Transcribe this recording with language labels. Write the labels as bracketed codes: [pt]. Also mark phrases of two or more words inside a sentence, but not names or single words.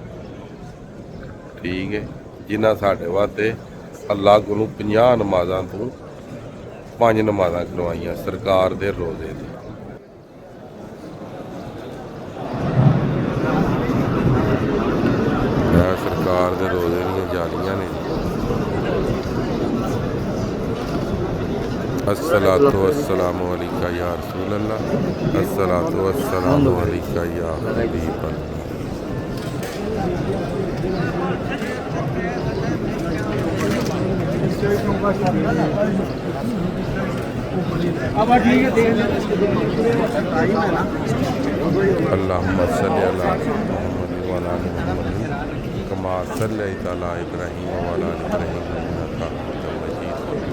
[pa] ਠੀਕ ਹੈ, ਜਿਨ੍ਹਾਂ ਸਾਡੇ ਵਾਸਤੇ ਅੱਲਾ ਕੋਲੋਂ 50 ਨਮਾਜ਼ਾਂ ਤੋਂ 5 ਨਮਾਜ਼ਾਂ ਕਰਵਾਈਆਂ ਸਰਕਾਰ ਦੇ ਰੋਜ਼ੇ ਦੀ। ਸਰਕਾਰ ਦੇ ਰੋਜ਼ੇ ਦੀਆਂ ਜਾਲੀਆਂ ਨੇ। [ar] الصلاة والسلام عليك يا رسول الله، الصلاة والسلام عليك يا حبيب الله. اللهم صل على محمد وعلى آل محمد كما صليت على إبراهيم وعلى آل إبراهيم إنك حميد مجيد.